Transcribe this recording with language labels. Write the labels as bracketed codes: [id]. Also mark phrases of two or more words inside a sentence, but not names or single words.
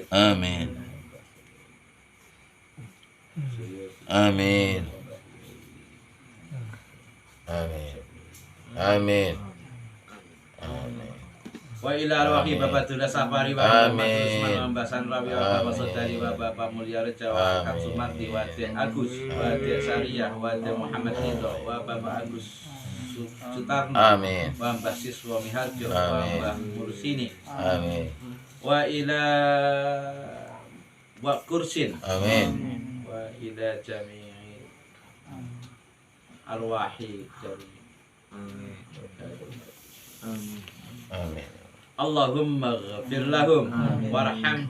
[ar] Amin. Amin. Amin. Amin. Amin. وإلى أرواح bapak Tunda Safari wa Amin. Usman Ambasan Rawi wa Bapak Amin. Sodari wa Bapak Mulya Reja wa Kak Amin. Sumarti wa Dek Agus wa Dek Sariyah wa Dek Muhammad Ridho wa Bapak Agus Sutarno Amin. wa Mbah Siswa Miharjo wa Amin. Mbah Mursini Amin. وإلى و Kursin Amin. وإلى جميع أرواح جميع. Amin. اللهم اغفر لهم وارحمهم